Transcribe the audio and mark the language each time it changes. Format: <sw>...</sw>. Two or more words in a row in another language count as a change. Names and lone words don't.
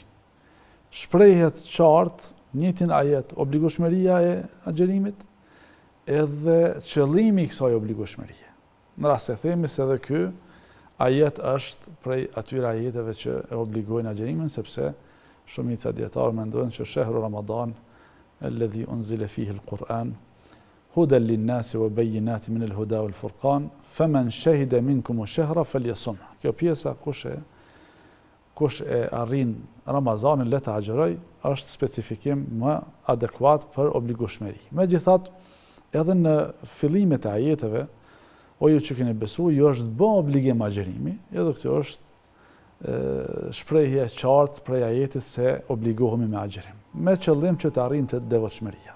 <sq>Shprehet qartë, njëjtin ajet, obligueshmëria e agjerimit, edhe qëllimi i kësaj obligueshmërie. Në rast se themi se edhe ky ajet është prej atyre ajeteve që e obligojnë agjerimin, sepse shumica dietarë mendojnë që</sq> <ar>شهر رمضان الذي أنزل فيه القرآن هدى للناس وبينات من الهدى والفرقان فمن شهد منكم الشهر فليصم.</ar> <sq>Kjo pjesa kush e arrin Ramazanin le të agjeroj, është specifikim më adekuat për obligueshmëri. Megjithatë, edhe në fillimet e ajeteve, o ju që keni besu, ju është bë obligim agjerimi, edhe kjo është shprehje e qartë prej ajetit se obligohemi me agjerim, me qëllim që të arrijmë devotshmëria.</sq>